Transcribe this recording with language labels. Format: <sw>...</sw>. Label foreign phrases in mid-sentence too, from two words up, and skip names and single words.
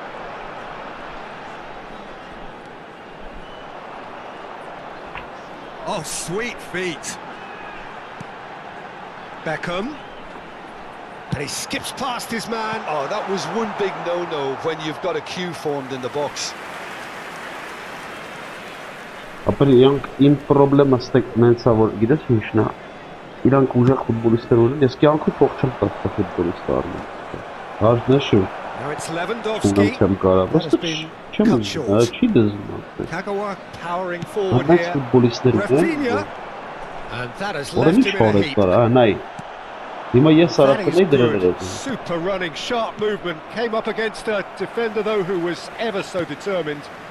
<en>Oh, sweet feet. Beckham. And he skips past his man. Oh, that was one big no-no when you've got a queue formed in the box.</en> <hy>Ապր իմ պրոբլեմը ստեք նենցա որ գիտես ինչն է իրանք ուժեղ ֆուտբոլիստներ ունեն ես կյանքում փող չեմ տա ֆուտբոլիստ առնում հարցնեշու</hy> <en>Now it's Lewandowski. Kagawa powering forward here. Rafinha. And that has left him in a heap. That is good. Super running, sharp movement. Came up against a defender though who was ever so determined.</en>